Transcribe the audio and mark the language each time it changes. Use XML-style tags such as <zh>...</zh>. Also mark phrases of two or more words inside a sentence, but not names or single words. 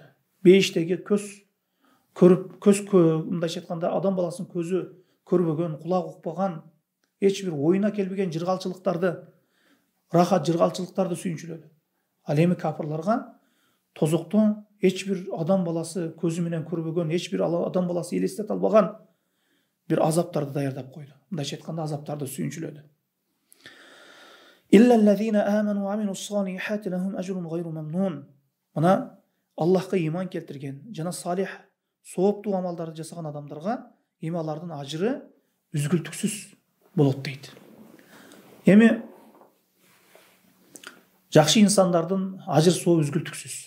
<ky>Бейиштеги мындайча айтканда адам баласынын көзү көрбөгөн, кулак укпаган, эч бир оюна келбеген жыргалчылыктарды, рахат жыргалчылыктарды сүйүнчүлөдү. Ал эми кафирларга тозокто эч бир адам баласы көзү менен көрбөгөн, эч бир адам баласы элестете албаган бир азаптарды даярдап койду. Мындайча айтканда азаптарды сүйүнчүлөдү.</ky> <ar>إلا الذين آمنوا وعملوا الصالحات لهم أجر غير ممنون.</ar> <ky>Мына Аллахка иман келтирген жана салих, сооптуу амалдарды жасаган адамдарга эми алардын ажыры үзгүлтүксүз болот дейт. Эми жакшы инсандардын ажыр соо үзгүлтүксүз.</ky>